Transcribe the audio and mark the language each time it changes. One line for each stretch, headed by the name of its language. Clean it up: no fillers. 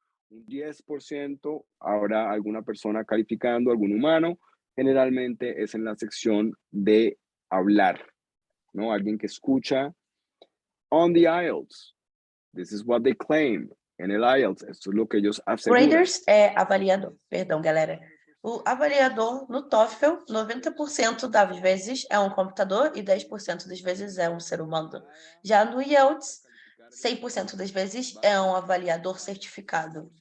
Spanish: 10% habrá alguna persona calificando, algún humano, generalmente es en la sección de hablar, ¿no? Alguien que escucha.
English: On the IELTS, this is what they claim.
Spanish: En el IELTS, esto es lo que ellos aseguran.
Portuguese: Graders é avaliador, perdão, galera. O avaliador no TOEFL, 90% das vezes é um computador e 10% das vezes é um ser humano. Já no IELTS, 100% das vezes é um avaliador certificado.